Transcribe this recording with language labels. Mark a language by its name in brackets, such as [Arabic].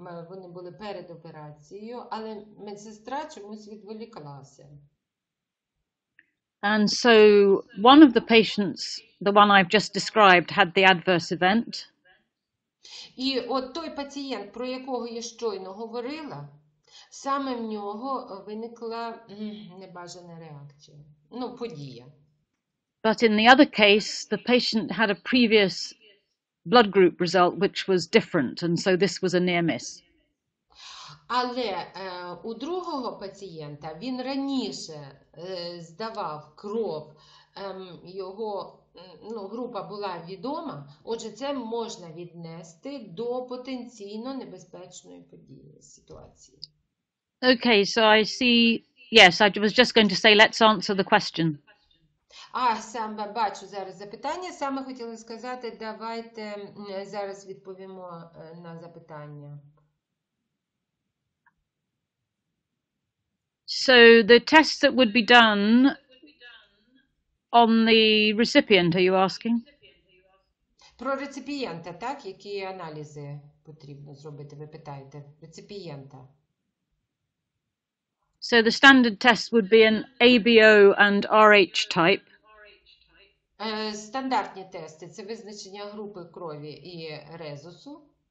[Ukrainian] Вони були перед операцією, але медсестра чомусь відволіклася. [English] And so one of the patients, the one I've just described, had the adverse event. [Ukrainian] І от той пацієнт, про якого я щойно говорила, саме в нього виникла небажана реакція, подія. [English] But in the other case, the patient had a previous blood group result, which was different, and so this was a near miss. [Ukrainian] Але у другого пацієнта він раніше здавав кров, його група була відома, отже, це можна віднести до потенційно небезпечної події, ситуації. [English] Okay, so I see, yes, I was just going to say, let's answer the question. [Ukrainian] Саме бачу зараз запитання, саме хотіла сказати, давайте зараз відповімо на запитання. [English] So the tests that would be done on the recipient, are you asking? [Ukrainian] Про реципієнта, так? Які аналізи потрібно зробити, ви питаєте? Реципієнта. [English] So the standard test would be an ABO and RH type. [Ukrainian] Стандартні тести – це визначення групи крові і резусу.